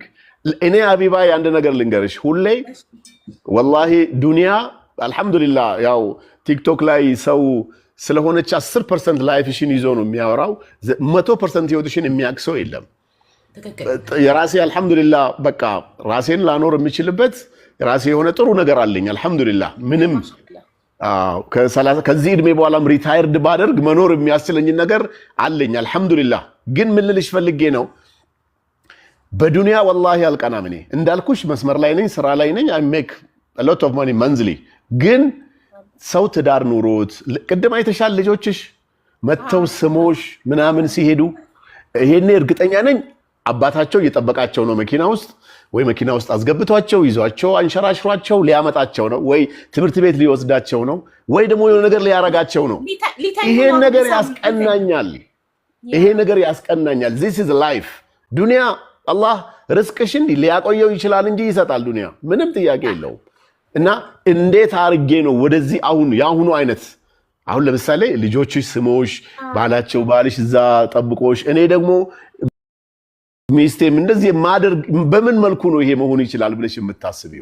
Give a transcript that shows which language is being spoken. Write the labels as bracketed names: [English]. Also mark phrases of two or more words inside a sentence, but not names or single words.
[Amharic] እኔ ሀቢባ አንድ ነገር ልንገርሽ። ሁሌ [Arabic] والله دنيا [Amharic] አልহামዱሊላህ ያው ቲክቶክ ላይ ሰው ስለሆነች 10% ላይፍሽን ይዞ ነው የሚያወራው። 100% ህይወትሽን የሚያውቅ ሰው የለም። የራሴ አልহামዱሊላህ በቃ ራሴን ላኖር የምችልበት ራሴ የሆነ ጥሩ ነገር አለኝ አልহামዱሊላህ። ምንም ከዚህ እድሜ በኋላም ሪታየርድ ባደርግ መኖር የሚያስችለኝ ነገር አለኝ አልহামዱሊላህ። ግን ምን ልልሽ ፈልጌ ነው በዱንያ ወላሂ አልቀናም። እኔ እንዳልኩሽ መስመር ላይ ነኝ፣ ስራ ላይ ነኝ። [English] I make a lot of money monthly። [Amharic] ግን ሰው ትዳር ኑሮት ቅድም አይተሻል ልጆችሽ መተው ስሞሽ ምናምን ሲሄዱ ይሄኔ እርግጠኛ ነኝ አባታቸው እየጠበቃቸው ነው መኪና ውስጥ፣ ወይ መኪና ውስጥ አስገብቷቸው ይዟቸው አንሸራሽሯቸው ሊያመጣቸው ነው፣ ወይ ትምህርት ቤት ሊወስዳቸው ነው፣ ወይ ደግሞ የሆነ ነገር ሊያረጋቸው ነው። ይሄ ነገር ያስቀናኛል። ይሄ ነገር ያስቀናኛል። [English] this is life። [Amharic] ዱንያ አላህ ርዝቅሽን ሊያቆየው ይችላል እንጂ ይሰጣል። ዱንያ ምንም ጥያቄ የለውም። እና እንዴት አርጌ ነው ወደዚህ ያሁኑ አይነት አሁን ለምሳሌ ልጆችሽ ስሞሽ ባላቸው ባልሽ እዛ ጠብቆሽ እኔ ደግሞ ሚስቴም እንደዚህ ማደርግ በምን መልኩ ነው ይሄ መሆን ይችላል ብለሽ የምታስቢው?